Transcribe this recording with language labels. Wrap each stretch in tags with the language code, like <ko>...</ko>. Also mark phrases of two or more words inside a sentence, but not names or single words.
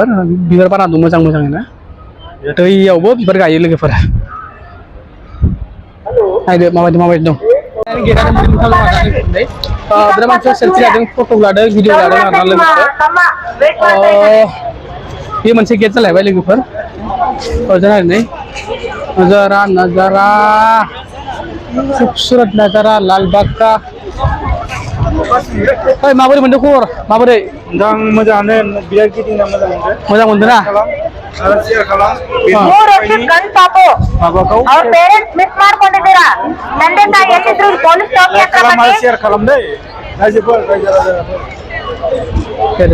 <brx>बिबार बारा दं मोजां मोजाङैनो, दैयावबो बिबार गायो लोगोफोर। नायदो माबायदि दं। बिराद मानसिया सेलफि लादों, फट' लादों, भिडिअ लादों आरोना लोगोफोर। बे मोनसे गेट जालायबाय लोगोफोर। ओजों नै</brx> <hi>नजारा नजारा, खूबसूरत नजारा लालबाग का।</hi> <brx>माबोरै मोनदों खबर, माबोरै? मोजाङानो, बिराद गिदिंना मोजां मोनदों। मोजां मोनदों ना? शेयार खालाम शेयार खालाम दै रायजोफोर, रायजो राजाफोर।</brx>